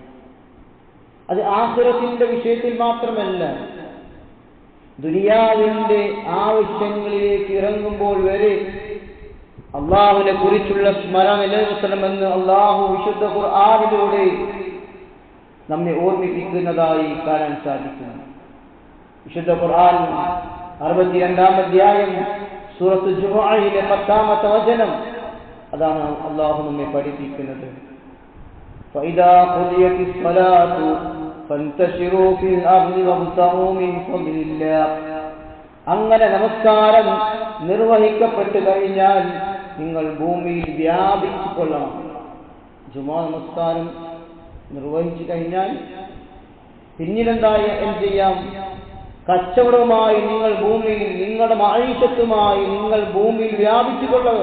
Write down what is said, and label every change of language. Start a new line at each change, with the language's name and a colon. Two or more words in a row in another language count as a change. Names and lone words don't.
Malayalam: അത് ആഖിറത്തിന്റെ വിഷയത്തിൽ മാത്രമല്ല, ദുനിയാവിന്റെ ആവശ്യങ്ങളിലേക്ക് ഇറങ്ങുമ്പോൾ വരെ അള്ളാഹുവിനെ കുറിച്ചുള്ള സ്മരണ നിലനിർത്തണമെന്ന് അള്ളാഹു വിശുദ്ധ ഖുർആനിലൂടെ നമ്മെ ഓർമ്മിപ്പിക്കുന്നതായി കാണാൻ സാധിക്കുന്നു. വിശുദ്ധ ഖുർആൻ 62-ാം അധ്യായം സൂറത്ത് ജുമുഅയിലെ 10-ാമത്തെ വചനം, അതാണ് അള്ളാഹു നമ്മെ പഠിപ്പിക്കുന്നത്.
Arabic: فَإِذَا قُضِيَتِ الصَّلَاةُ فَانْتَشِرُوا فِي الْأَرْضِ وَابْتَغُوا مِنْ فَضْلِ اللَّهِ.
Malayalam: അങ്ങനെ നമസ്കാരം നിർവഹിക്കപ്പെട്ടു കഴിഞ്ഞാൽ നിങ്ങൾ ഭൂമിയിൽ വ്യാപിച്ചു കൊള്ളണം. ജുമാ നമസ്കാരം നിർവഹിച്ചു കഴിഞ്ഞാൽ പിന്നീടെന്തായി എന്ത് ചെയ്യാം? കച്ചവടവുമായി നിങ്ങൾ ഭൂമിയിൽ, നിങ്ങളുടെ മഈശത്തുമായി നിങ്ങൾ ഭൂമിയിൽ വ്യാപിച്ചു കൊള്ളുക.